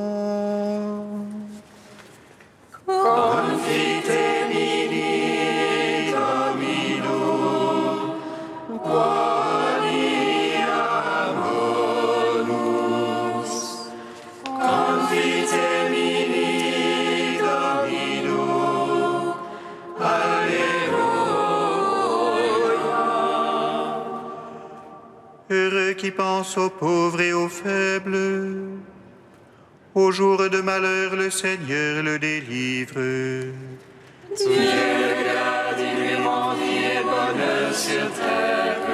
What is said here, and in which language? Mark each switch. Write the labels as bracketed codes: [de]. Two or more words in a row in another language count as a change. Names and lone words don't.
[la] Confite mini Domino, quoniam bonus. Confite mini Domino, Alleluia. [fr] Heureux qui pense aux pauvres et aux faibles. Au jour de malheur, le Seigneur le délivre. Dieu garde immensément vie et bonheur sur terre.